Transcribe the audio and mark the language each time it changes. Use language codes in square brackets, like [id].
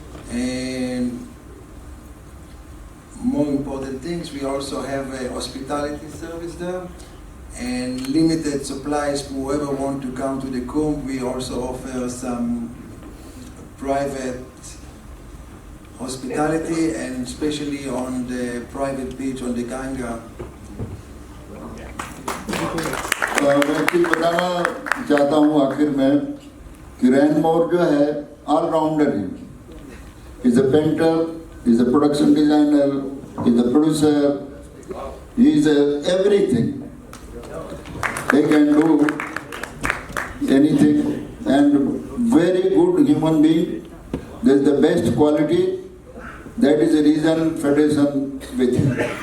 [en] And more important things, we also have a hospitality service there and limited supplies for whoever want to come to the Kumbh. We also offer some private hospitality, and especially on the private beach on the Ganga. [hi] मैं चीज बताना चाहता हूँ आखिर में कि रैनमोर जो है ऑलराउंडर है. [en] He's a painter, he's a production designer, he's a producer, he's everything. He can do anything, and very good human being. That's the best quality. That is the reason Federation with him.